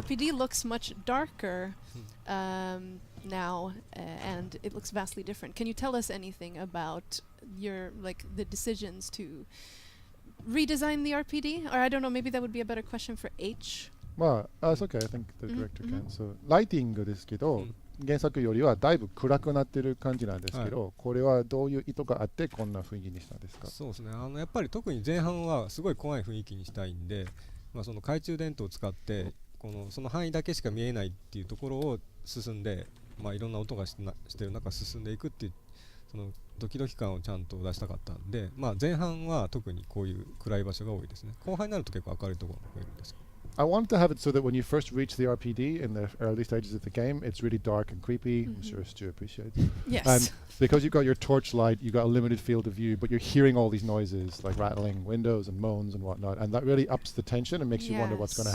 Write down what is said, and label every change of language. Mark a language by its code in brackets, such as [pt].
[en] RPD looks much darker now, and it looks vastly different. Can you tell us anything about the decisions to redesign the RPD? Or I don't know, maybe that would be a better question for H. Well, it's okay. I think the Mhm, director mhm. can. [ja] So, ライティングですけど、原作よりはだいぶ暗くなってる感じなんですけど、これはどういう意図があってこんな雰囲気にしたんですか？そうですね、やっぱり特に前半はすごい怖い雰囲気にしたいんで、その懐中電灯を使ってその範囲だけしか見えないっていうところを進んで、いろんな音がしてる中進んでいくっていうそのドキドキ感をちゃんと出したかったんで、前半は特にこういう暗い場所が多いですね。後半になると結構明るいところが増えるんですけど。 [en] I wanted to have it so that when you first reach the RPD in the early stages of the game, it's really dark and creepy. I'm sure Stu appreciates. Yes. And because you've got your torchlight, you've got a limited field of view, but you're hearing all these noises like rattling windows and moans and whatnot, and that really ups the tension and makes you wonder what's going to